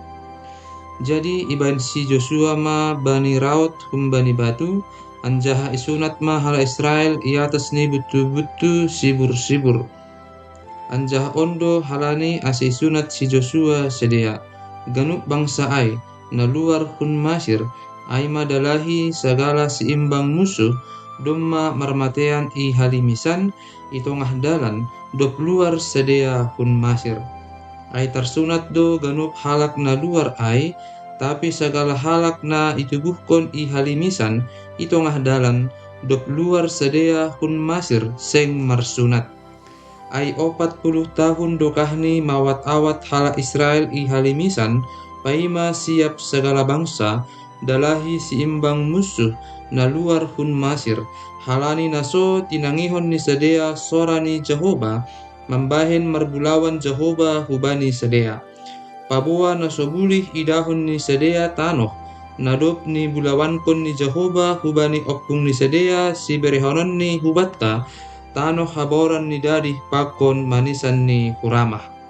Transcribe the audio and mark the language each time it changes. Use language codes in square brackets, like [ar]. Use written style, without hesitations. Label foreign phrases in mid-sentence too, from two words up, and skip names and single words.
[bts] Jadi iban si Joshua ma bani raot humbani batu, anjaha isunat ma halak Israel iatas ni butu-butu sibur-sibur. Anjaha ondo halani ase isunat si Joshua sedea. Ganuk bangsa ai, na luar hun Masir, aima dalahi segala seimbang musuh, domma marmatean i halimisan, i tongah dalan, dop luar sedea hun Masir. Ai tersunat do ganup halak na luar ai, tapi segala halak na itubuhkon i halimisan, i tongah dalan, dop luar sedea hun Masir seng marsunat. Ai 40 tahun dokahni mawat-awat halak Israel i halimisan, paima siap segala bangsa, dalahi seimbang musuh na luar hun Masir, halani naso tinangihon ni sedea sorani Jehoba, mambahen marbulawan Jehoba hubani sedea. Paboa naso bulih idahon ni sedea tanoh, nadop ni bulawankon ni Jehoba hubani oppung ni sedea si berehonon ni hubatta, tanoh haboran ni dadih pakon manisan ni huramah.